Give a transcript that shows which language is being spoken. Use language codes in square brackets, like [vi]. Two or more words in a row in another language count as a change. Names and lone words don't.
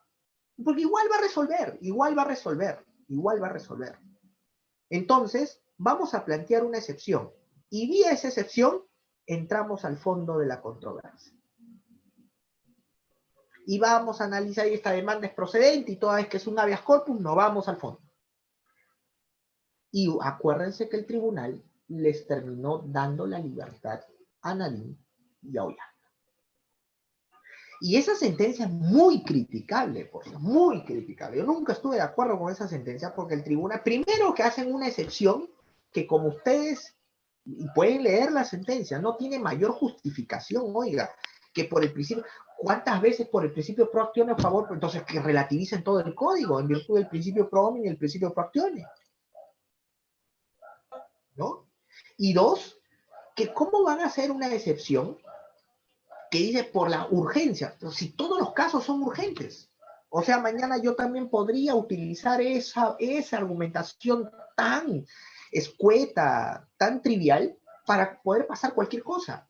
[es] Porque igual va a resolver, igual va a resolver, igual va a resolver. Entonces, vamos a plantear una excepción. Y vía esa excepción, entramos al fondo de la controversia. Y vamos a analizar si esta demanda es procedente y toda vez que es un [la] habeas corpus, [es] no vamos al fondo. Y acuérdense que el tribunal les terminó dando la libertad a Nadine y a Ollanta. Y esa sentencia es muy criticable, por cierto, muy criticable. Yo nunca estuve de acuerdo con esa sentencia porque el tribunal, primero que hacen una excepción que como ustedes pueden leer la sentencia, no tiene mayor justificación, oiga, que por el principio, ¿cuántas veces por el principio [la] pro actione [es] a favor? Entonces que relativicen todo el código en virtud del principio [la] pro homine [es] y el principio [la] pro actione. [es] ¿No? Y dos, que cómo van a hacer una excepción que dice por la urgencia, pero si todos los casos son urgentes. O sea, mañana yo también podría utilizar esa argumentación tan escueta, tan trivial, para poder pasar cualquier cosa.